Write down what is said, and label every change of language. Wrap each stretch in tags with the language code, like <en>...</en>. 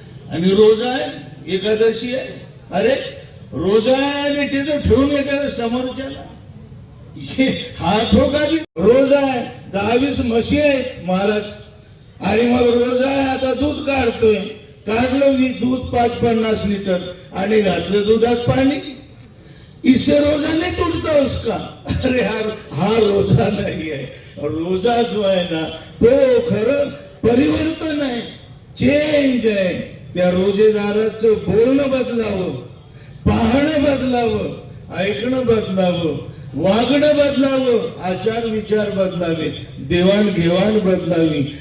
<mr>आणि रोजा आहे, एकादशी आहे, अरे रोजा आहे आणि तिथं ठेवून एखाद्या समोरच्याला हात हो का रोजा आहे. 10-20 म्हशी आहेत महाराज, आणि मग रोजा आहे, आता दूध काढतोय, काढलं मी दूध 5-50 लिटर आणि घातलं दुधात पाणी.</mr> <hi>इससे रोजा नहीं टूटता उसका.</hi> <mr>अरे यार हा रोजा नाही आहे. रोजा जो आहे ना तो खरं परिवर्तन आहे, चेंज आहे. त्या रोजेदाराचं बोलणं बदलावं, पाहणं बदलावं, ऐकणं बदलावं, वागणं बदलावं, आचार विचार बदलावे, देवाणघेवाण बदलावी.</mr>